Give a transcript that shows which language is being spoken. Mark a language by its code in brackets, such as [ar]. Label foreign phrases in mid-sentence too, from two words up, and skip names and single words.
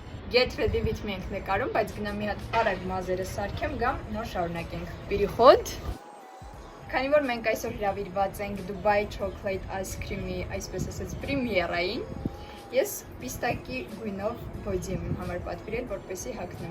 [en] Get ready with me [hy] ենք նկարում, բայց գնամ մի հատ արագ մազերը սարքեմ, գամ նոր շարունակենք։ Переход։ Քանի որ մենք այսօր հրավիրված ենք Dubai Chocolate Ice Cream-ի, այսպես ասած, պրեմիերային, ես պիստակի գույնով բոդի եմ համար պատվիրել, որպեսզի հագնեմ։